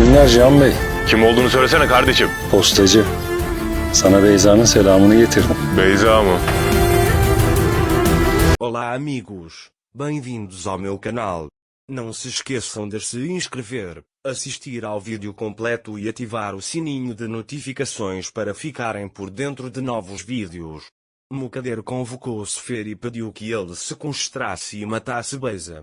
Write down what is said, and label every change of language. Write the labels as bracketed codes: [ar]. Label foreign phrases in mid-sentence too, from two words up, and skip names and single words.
[tr] akşamlar Cihan Bey. Kim olduğunu söylesene kardeşim. Postacı. Sana Beyza'nın selamını getirdim. Beyza mı? [pt] Olá amigos, bem-vindos ao meu canal. Não se esqueçam de se inscrever, assistir ao vídeo completo e ativar o sininho de notificações para ficarem por dentro de novos vídeos. Mukader convocou Sefer e pediu que ele se concentrasse e matasse Beyza.